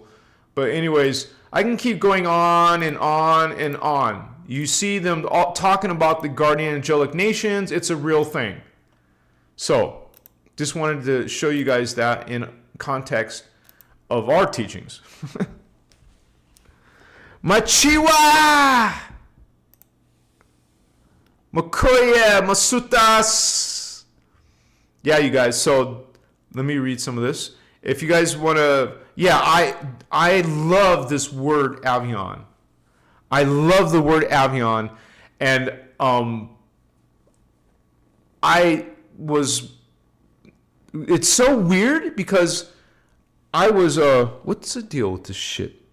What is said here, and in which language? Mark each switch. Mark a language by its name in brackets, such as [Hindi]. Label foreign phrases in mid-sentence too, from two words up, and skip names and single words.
[English] But anyways, I can keep going on and on and on. You see them all talking about the Guardian Angelic Nations. It's a real thing. So, just wanted to show you guys that in context of our teachings. Machiwa! Makoye! Masutas! Yeah, you guys, so let me read some of this. If you guys want to... Yeah, I love this word Avion. I love the word Avion. And it's so weird because I was, what's the deal with this shit?